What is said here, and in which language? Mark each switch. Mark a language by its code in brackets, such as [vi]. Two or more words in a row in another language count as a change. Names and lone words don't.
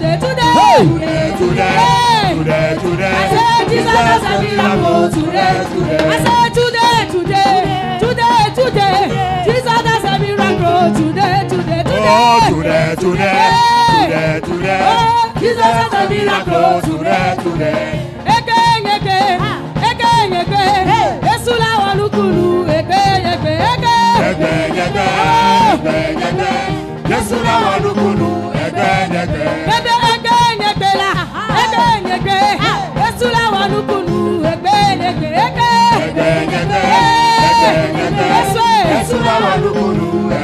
[en] I said Jesus has a miracle today. I said today, Jesus has a miracle today. Jesus has a miracle today. [yo] Yesu la wonu kunu Yesu la wonu kunu Yesu la wonu kunu Yesu la wonu kunu